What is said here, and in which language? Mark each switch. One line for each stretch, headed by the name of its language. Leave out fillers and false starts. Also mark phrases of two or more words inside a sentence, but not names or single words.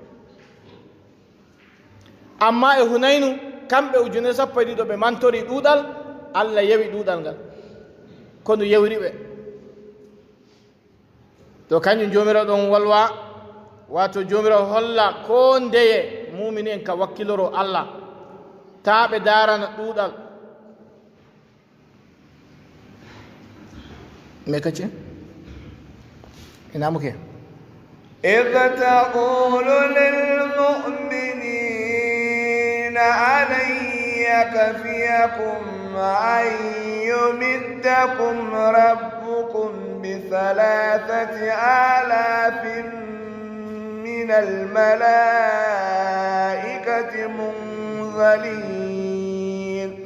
Fula: amma e Hunaynu kamɓe ujune 12 ɓe mantori ɗuɗal Allah yewi ɗuɗal ngal kono yewriɓe to kañum jomirawo ɗon wolwa wato jomirawo holla ko ndeye mumini en ka wakkiloro Allah ta ɓe darana ɗuɗal me
Hausa: kace ina muke
Arabic: إذ تقول للمؤمنين ألن يكفيكم أن يمدكم ربكم ب3,000 من الملائكة منزلين